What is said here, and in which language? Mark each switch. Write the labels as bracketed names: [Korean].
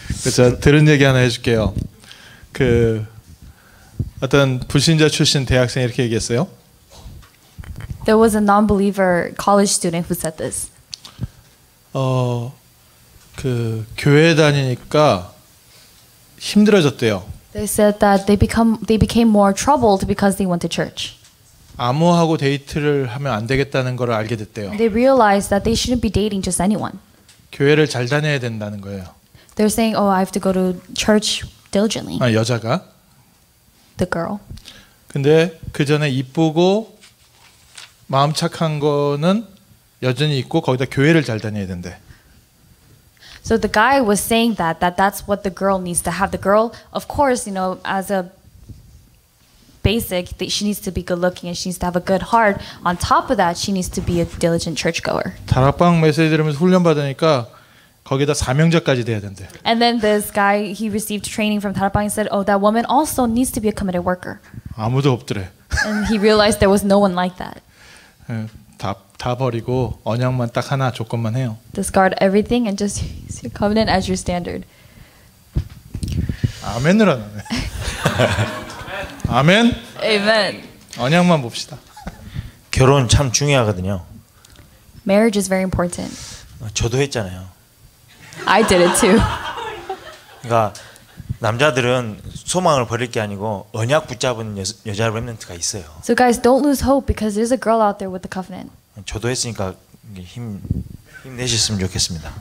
[Korean] 제가 들은 얘기 하나 해줄게요. 그 어떤 불신자 출신 대학생이 이렇게 얘기했어요. [English] There was a non-believer college student who said this. [Korean] 그 교회 다니니까 힘들어졌대요. [English] They said that they became more troubled because they went to church. [Korean] 아무하고 데이트를 하면 안 되겠다는 걸 알게 됐대요. [English] They realized that they shouldn't be dating just anyone. [Korean] 교회를 잘 다녀야 된다는 거예요. [English] They're saying, "Oh, I have to go to church diligently." [Korean] 여자가. [English] The girl. [Korean] 근데 그 전에 이쁘고 마음 착한 거는 여전히 있고 거기다 교회를 잘 다녀야 된대. [English] So the guy was saying that's what the girl needs to have. The girl, of course, as a basic, she needs to be good looking and she needs to have a good heart. On top of that, she needs to be a diligent churchgoer. [Korean] 다락방 메시지 들으면서 훈련 받으니까 거기다 사명자까지 돼야 된대. [English] And then this guy, he received training from Tarapang and said, "Oh, that woman also needs to be a committed worker." [Korean] 아무도 없더래. [English] And he realized there was no one like that. [Korean] 다 버리고 언약만 딱 하나 조건만 해요. [English] Discard everything and just use your covenant as your standard. [Korean] 아멘을 안 하네. 아멘. [English] Amen. [Korean] 언약만 봅시다. 결혼 참 중요하거든요. [English] Marriage is very important. [Korean] 저도 했잖아요. [English] I did it too. [Korean] 그러니까 남자들은 소망을 버릴 게 아니고 언약 붙잡은 여자 랩런트가 있어요. [English] So guys, don't lose hope because there's a girl out there with the covenant. [Korean] 저도 했으니까 힘내셨으면 좋겠습니다.